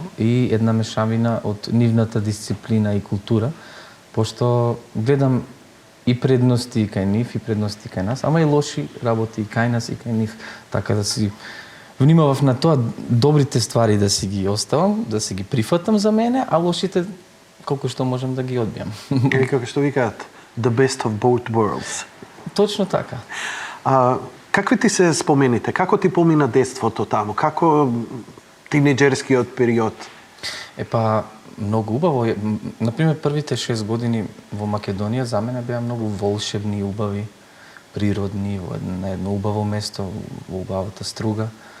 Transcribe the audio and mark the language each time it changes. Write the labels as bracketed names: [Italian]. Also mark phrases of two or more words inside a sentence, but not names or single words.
[Macedonian] И една мешавина од нивната дисциплина и култура, пошто гледам и предности кај нив, и предности кај нас, ама и лоши работи и кај нас, и кај нив. Така да си внимавав на тоа, добрите ствари да си ги оставам, да си ги прифатам за мене, а лошите колку што можам да ги одбијам. Или како што викаат, [English] the best of both worlds. [Macedonian] Точно така. Какви ти се спомените? Како ти помина детството таму? Како тинеџерскиот период? Епа, многу убаво. Например, првите 6 години во Македонија за мене беа многу волшебни, убави, природни, на едно убаво место, во убавата Струга.